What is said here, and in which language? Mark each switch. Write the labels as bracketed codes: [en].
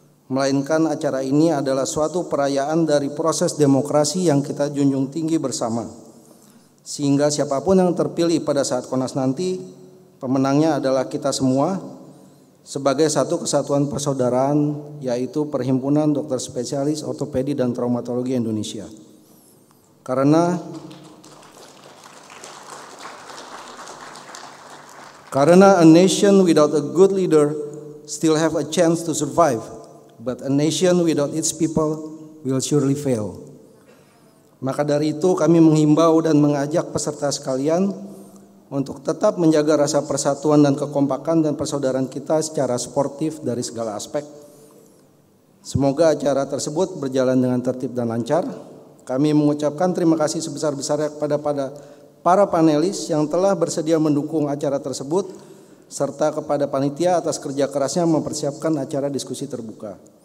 [id] Melainkan acara ini adalah suatu perayaan dari proses demokrasi yang kita junjung tinggi bersama. Sehingga siapapun yang terpilih pada saat Konas nanti, pemenangnya adalah kita semua, sebagai satu kesatuan persaudaraan, yaitu Perhimpunan Dokter Spesialis Ortopedi dan Traumatologi Indonesia. [en] Karena a nation without a good leader still have a chance to survive, but a nation without its people will surely fail. [id] Maka dari itu kami menghimbau dan mengajak peserta sekalian untuk tetap menjaga rasa persatuan dan kekompakan dan persaudaraan kita secara sportif dari segala aspek. Semoga acara tersebut berjalan dengan tertib dan lancar. Kami mengucapkan terima kasih sebesar-besarnya kepada para panelis yang telah bersedia mendukung acara tersebut, serta kepada panitia atas kerja kerasnya mempersiapkan acara diskusi terbuka.